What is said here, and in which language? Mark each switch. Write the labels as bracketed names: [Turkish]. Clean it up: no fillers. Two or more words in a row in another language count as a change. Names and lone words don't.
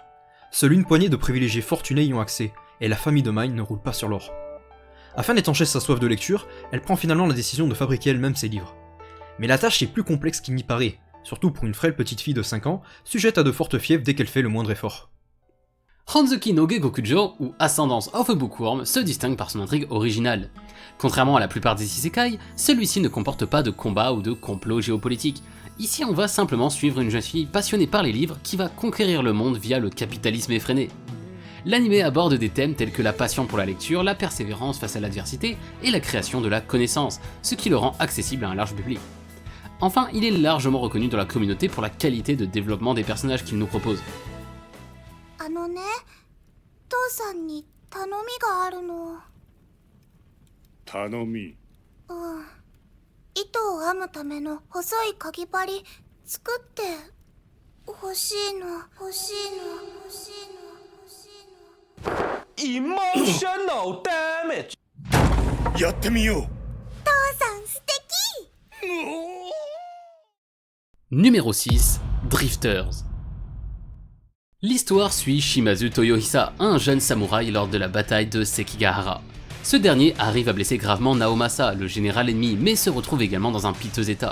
[French] Seule une poignée de privilégiés fortunés y ont accès, et la famille de Mine ne roule pas sur l'or. Afin d'étancher sa soif de lecture, elle prend finalement la décision de fabriquer elle-même ses livres. Mais la tâche est plus complexe qu'il n'y paraît, surtout pour une frêle petite fille de 5 ans, sujette à de fortes fièvres dès qu'elle fait le moindre effort. Hanzuki no Gegokujo, ou Ascendance of a Bookworm, se distingue par son intrigue originale. Contrairement à la plupart des isekai, celui-ci ne comporte pas de combat ou de complot géopolitique. Ici on va simplement suivre une jeune fille passionnée par les livres qui va conquérir le monde via le capitalisme effréné. L'anime aborde des thèmes tels que la passion pour la lecture, la persévérance face à l'adversité et la création de la connaissance, ce qui le rend accessible à un large public. Enfin, il est largement reconnu dans la communauté pour la qualité de développement des personnages qu'il nous propose. [Japanese] 父さんに頼みがあるの。頼み。糸を編むための細いかぎ針作って欲しいの。 [English] Emotional damage. [Japanese] やってみよう。父さん素敵。 [French] Numéro 6, Drifters. L'histoire suit Shimazu Toyohisa, un jeune samouraï lors de la bataille de Sekigahara. Ce dernier arrive à blesser gravement Naomasa, le général ennemi, mais se retrouve également dans un piteux état.